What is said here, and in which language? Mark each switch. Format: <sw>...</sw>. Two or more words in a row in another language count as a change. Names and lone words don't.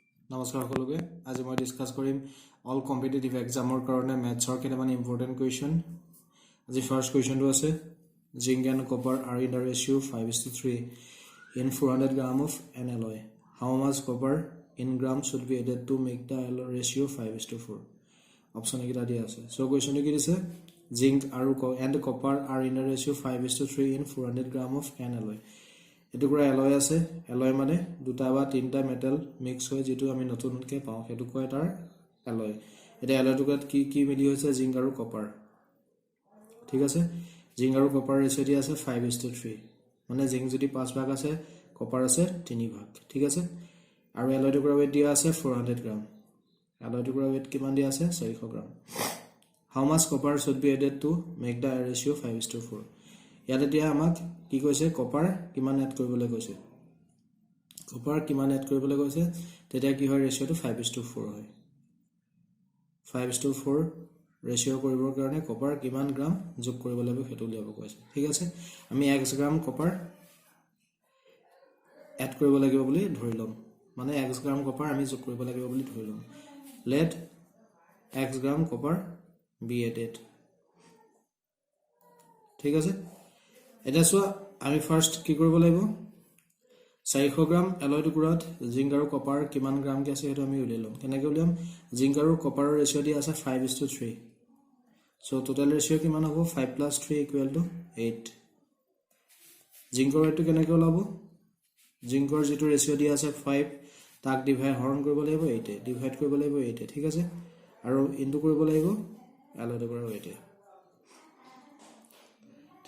<as>নমস্কাৰ সকলোকে আজি মই ডিসকাস কৰিম</as> <en>all competitive exams</en> <as>কাৰণে ম্যাথছৰ কেইটামান</as> <en>important question</en> <as>আজি</as> <en>first question</en> <as>আছে</as> <en>zinc and copper are in the ratio</en> <as>5:3</as> <en>in 400 gram of an alloy how much copper in grams should be added to make the ratio 5:4</en> <as>অপচন এটা দিয়া আছে সো কোৱেশ্চনটো কি দিছে জিংক</as> <en>and copper are in the ratio 5:3 in 400 gram of an alloy</en> <as>এটো কৰা এলয় আছে এলয় মানে দুটা বা তিনটা মেটাল মিক্স হৈ যেটো আমি নতুনকে পাও হেতু কয় তাৰ এলয় এটা এলয়টোত কি কি মিলি হৈছে জিংক আৰু কপাৰ ঠিক আছে জিংক আৰু কপাৰ ৰেশিও দিয়া আছে 5:3 মানে জিংক যদি 5 ভাগ আছে কপাৰ আছে 3 ভাগ ঠিক আছে আৰু এলয়টো কৰা ওয়েট দিয়া আছে 400 গ্ৰাম এলয়টো কৰা ওয়েট কিমান দিয়া আছে 400 গ্ৰাম</as> <en>how much copper should be added to make the ratio 5:4</en> <as>ইয়াতে দিয়া আমাক কি কৈছে কপাৰ কিমান এড কৰিবলৈ কৈছে কপাৰ কিমান এড কৰিবলৈ কৈছে তেতিয়া কি হয় ৰেশিওটো 5:4 হয় 5:4 ৰেশিও কৰিবৰ কাৰণে কপাৰ কিমান গ্ৰাম যোগ কৰিব লাগিব হেতু লিয়াব কৈছে ঠিক আছে আমি 1 গ্ৰাম কপাৰ এড কৰিব লাগিব বুলি ধৰি লম মানে 1 গ্ৰাম কপাৰ আমি যোগ কৰিব লাগিব বুলি ধৰি লম</as> <en>let x gram copper be added</en> <as>ঠিক আছে এটা সো আমি ফার্স্ট কি কৰিব লাগিব 400 গ্ৰাম এলয় টুকুৰাত জিংক আৰু কপাৰ কিমান গ্ৰাম কি আছে হেতু আমি উলিয়াই লম কেনেকৈ উলিয়াম জিংক আৰু কপাৰৰ ৰেশিও দি আছে 5:3 সো</as> <en>total ratio</en> <as>কিমান হ'ব 5 + 3 = 8 জিংকৰ ৰেটটো কেনেকৈ ওলাব জিংকৰ যেটো ৰেশিও দি আছে 5 তাক ডিভাইড হৰণ কৰিব লাগিব 8 ডিভাইড কৰিব লাগিব 8 ঠিক আছে আৰু ইনটু কৰিব লাগিব এলয় টুকুৰাৰ ওয়েট ঠিক</as>